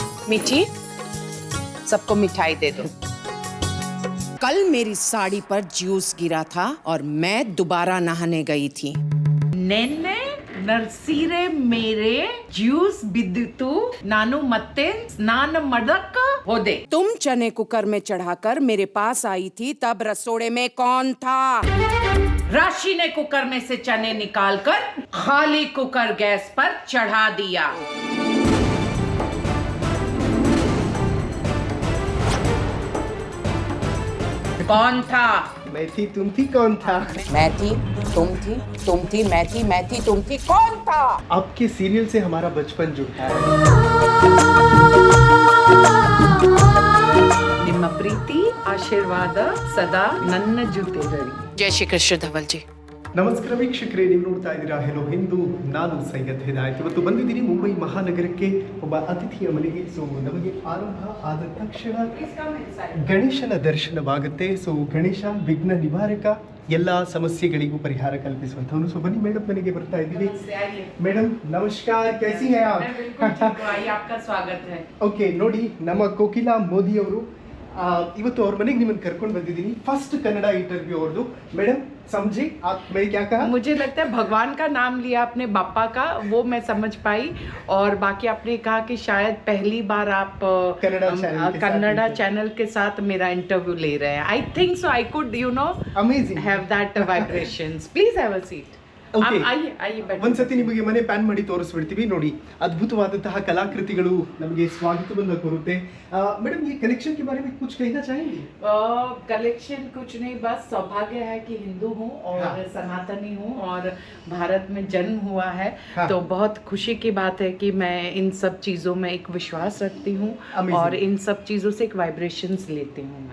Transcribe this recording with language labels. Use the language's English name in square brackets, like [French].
[Hindi] मीठी, सबको मिठाई दे दो। कल मेरी साड़ी पर जूस गिरा था और मैं दोबारा नहाने गई थी। [Kannada] ನಿನ್ನೆ ನರ್ಸೀರೆ [Hindi] मेरे [Kannada] ಜ್ಯೂಸ್ ಬಿದ್ದಿತ್ತು, ನಾನು ಮತ್ತೆ ಸ್ನಾನ ಮಾಡಕ ಹೋದೆ। [Hindi] तुम चने कुकर में चढ़ाकर मेरे पास आई थी, तब रसोड़े में कौन था? राशि ने कुकर में से चने निकालकर खाली कुकर गैस पर चढ़ा दिया। कौन था? मैं थी, तुम थी, कौन था? मैं थी, तुम थी, तुम थी, मैं थी, मैं थी, तुम थी, कौन था? आपके सीरियल से हमारा बचपन जुड़ा है। [Kannada] ನಿಮ್ಮ ಪ್ರೀತಿ ಆಶೀರ್ವಾದ ಸದಾ ನನ್ನ ಜೊತೆ ಇರಲಿ। [Hindi] जय श्री कृष्ण धवल जी। [Kannada] ನಮಸ್ಕಾರ ವೀಕ್ಷಕರೇ, ನೀವು ನೋಡ್ತಾ ಇದ್ದೀರಾ ಹೆಲೋ ಹಿಂದೂ, ನಾನು ಸೈಯದ್ ಹಿದಾಯತ್। ಇವತ್ತು ಬಂದಿದ್ದೀನಿ ಮುಂಬೈ ಮಹಾನಗರಕ್ಕೆ ಒಬ್ಬ ಅತಿಥಿಯ ಮನೆಗೆ। ಸೊ ನಮಗೆ ಆರಂಭ ಆದ ತಕ್ಷಣ ಗಣೇಶನ ದರ್ಶನವಾಗುತ್ತೆ। ಸೊ ಗಣೇಶ ವಿಘ್ನ ನಿವಾರಕ, ಎಲ್ಲ ಸಮಸ್ಯೆಗಳಿಗೂ ಪರಿಹಾರ ಕಲ್ಪಿಸುವಂಥವನು। ಸೊ ಬನ್ನಿ ಮೇಡಮ್ ಮನೆಗೆ ಬರ್ತಾ ಇದ್ದೀವಿ। ಮೇಡಮ್ ನಮಸ್ಕಾರ, [Hindi] कैसी हैं आप? आइए, आपका स्वागत है। [Kannada] ಓಕೆ, ನೋಡಿ ನಮ್ಮ ಕೋಕಿಲಾ ಮೋದಿ ಅವರು ಇವತ್ತು ಅವ್ರ ಮನೆಗೆ ನಿಮ್ಮನ್ನು ಕರ್ಕೊಂಡು ಬಂದಿದ್ದೀನಿ। ಫಸ್ಟ್ ಕನ್ನಡ ಇಂಟರ್ವ್ಯೂ ಅವ್ರದ್ದು। [Hindi] ಮೇಡಮ್ समझे आप मैं क्या कहा? मुझे लगता है भगवान का नाम लिया अपने बापा का, वो मैं समझ पाई। और बाकी आपने कहा कि शायद पहली बार आप कन्नड़ा चैनल के साथ मेरा इंटरव्यू ले रहे हैं। [English] I think so I could Amazing. Have that vibrations. Please have a seat. Okay. [Hindi] आइए बैठिए। [Kannada] ಒಂದ್ಸತಿ ನಿಮಗೆ ಮನೆ ಪ್ಯಾನ್ ಮಾಡಿ ತೋರಿಸ್ಬಿಡ್ತೀವಿ ನೋಡಿ। ಅದ್ಭುತವಾದಂತಹ ಕಲಾಕೃತಿಗಳು ನಮಗೆ ಸ್ವಾಗತವನ್ನು ಕೋರುತ್ತೆ। [Hindi] ಮೇಡಮ್ ये कलेक्शन के बारे में कुछ कहना चाहेंगे? कलेक्शन कुछ नहीं, बस सौभाग्य है कि हिंदू हूँ और सनातनी हूँ और भारत में जन्म हुआ है। तो बहुत खुशी की बात है कि मैं इन सब चीज़ों में एक विश्वास रखती हूँ और इन सब चीज़ों से एक वाइब्रेशंस लेती हूँ।